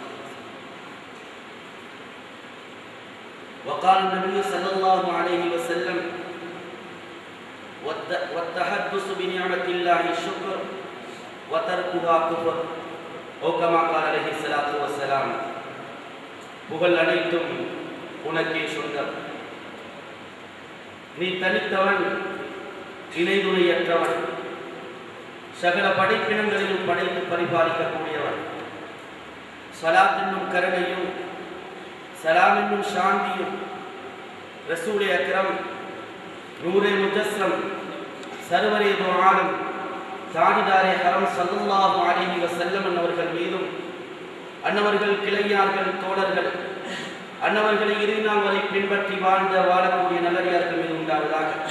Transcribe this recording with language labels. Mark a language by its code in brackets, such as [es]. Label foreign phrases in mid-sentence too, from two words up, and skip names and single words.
[ar] وقال النبي صلى الله عليه وسلم والتحدث بنعمة الله شكر وتركها كفر أو كما قال عليه الصلاة والسلام. [ta] புகழ் அனைத்தும் உனக்கே சொந்தம், நீ தனித்தவன், இணைதுணையற்றவன், சகல படைப்பினங்களிலும் படைத்து பரிபாலிக்கக்கூடியவன். ஸலாத் என்னும் கருணையும் சலாம் என்னும் சாந்தியும் [ur] رسولِ اکرم نورِ مجسم سرورِ دو عالم تاجدارِ حرم [ar] صلى الله عليه وسلم [ta] அவர்கள் மீதும் அன்னவர்கள் கிளையார்கள் தோழர்கள் அன்னவர்களை இறுதி நாள் வரை பின்பற்றி வாழக்கூடிய நல்லடியார்கள் மீது உண்டாவதாக.